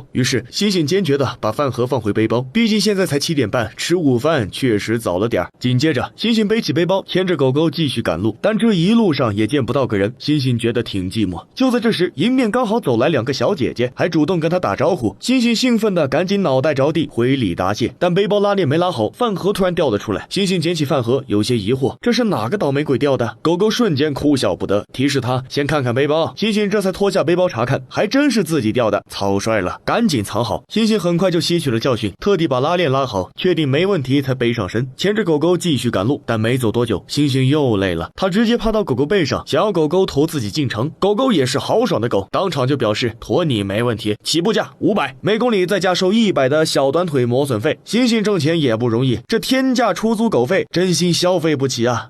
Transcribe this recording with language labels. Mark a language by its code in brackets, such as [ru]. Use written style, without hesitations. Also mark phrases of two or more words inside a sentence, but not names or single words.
[zh] 於是猩猩堅決地把飯盒放回背包，畢竟現在才7點半，吃午飯確實早了點。緊接着，猩猩背起背包，牽着狗狗繼續趕路，但這一路上也見不到個人，猩猩覺得挺寂寞。就在這時，迎面剛好走來2個小姐姐，還主動跟他打招呼。猩猩興奮地趕緊腦袋着地回禮答謝，但背包拉鏈沒拉好，飯盒突然掉了出來。猩猩撿起飯盒，有些疑惑，這是哪個倒霉鬼掉的？狗狗瞬間哭笑不得，提示他先看看背包。猩猩這才脫下背包查看，還真是自己掉的，草率了，趕緊藏好。猩猩很快就吸取了教訓，特地把拉鏈拉好，確定沒問題才背上身，牽着狗狗繼續趕路。但沒走多久，猩猩又累了，他直接趴到狗狗背上，想要狗狗馱自己進城。狗狗也是豪爽的狗，當場就表示馱你沒問題，起步價500，每公里再加收100的小短腿磨損費。猩猩掙錢也不容易，這天價出租狗費真心消費不起啊！